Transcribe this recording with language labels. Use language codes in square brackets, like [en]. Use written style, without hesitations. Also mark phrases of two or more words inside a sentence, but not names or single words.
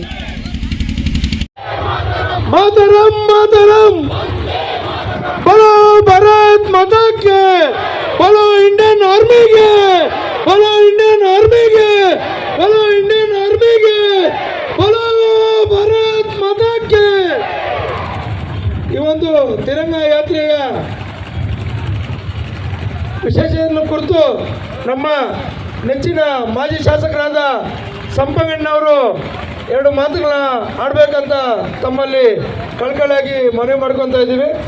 [hi] मातरम मातरम, बोलो भारत माता के, बोलो इंडियन आर्मी के, बोलो इंडियन आर्मी के, बोलो इंडियन आर्मी के, बोलो भारत माता के. [kn] ಈ ಒಂದು ತಿರಂಗ ಯಾತ್ರೆಯ ವಿಶೇಷತೆಯನ್ನು ಕುರಿತು ನಮ್ಮ ನೆಚ್ಚಿನ ಮಾಜಿ ಶಾಸಕರಾದ ಸಂಪಂಗಣ್ಣವರು 2 ಮಾತುಗಳನ್ನ ಆಡಬೇಕಂತ ತಮ್ಮಲ್ಲಿ ಕಳಕಳಿಯಾಗಿ ಮನವಿ ಮಾಡ್ಕೊತಾ ಇದ್ದೀವಿ.